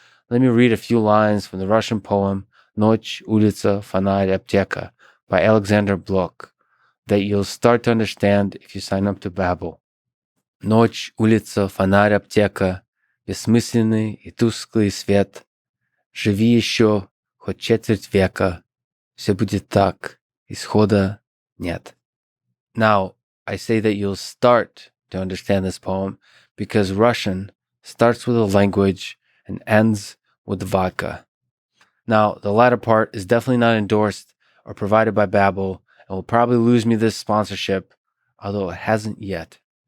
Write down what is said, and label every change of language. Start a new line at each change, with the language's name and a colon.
English: Let me read a few lines from the Russian poem Noch, Ulica, Fanai, Apteka by Alexander Blok that you'll start to understand if you sign up to Babbel.
Russian: Noch, Ulica, Fanai, Apteka, бессмысленный и тусклый свет. Живи еще хоть четверть века. Все будет так, исхода нет.
English: Now, I say that you'll start to understand this poem because Russian starts with a language and ends with vodka. Now, the latter part is definitely not endorsed or provided by Babbel and will probably lose me this sponsorship, although it hasn't yet.